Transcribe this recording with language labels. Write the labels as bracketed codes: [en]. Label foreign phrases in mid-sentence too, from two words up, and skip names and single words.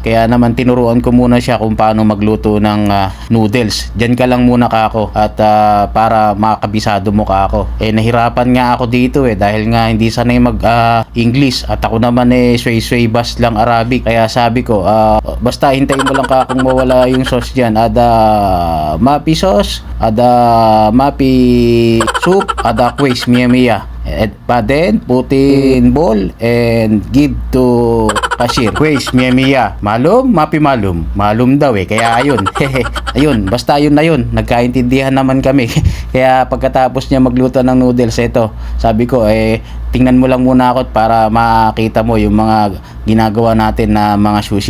[tl] Kaya naman tinuruan ko muna siya kung paano magluto ng noodles. Diyan ka lang muna kako at para makabisado mo kako. Nahirapan nga ako dito dahil nga hindi sanay mag English at ako naman sway bas lang Arabic. Kaya sabi ko basta hintayin mo lang kakong mawala yung sauce dyan. [ar] Ada mapi sauce, ada mapi soup, ada quiz mia. [en] But then put in bowl and give to cashier. [ar] Quiz mia. Malum, mapi malum. Malum [tl] daw kaya ayun. Ayun, basta ayun na yun. Nagkaintindihan naman kami. Kaya pagkatapos niya magluto ng noodles, ito, sabi ko tingnan mo lang muna ako para makita mo yung mga ginagawa natin na mga sushi.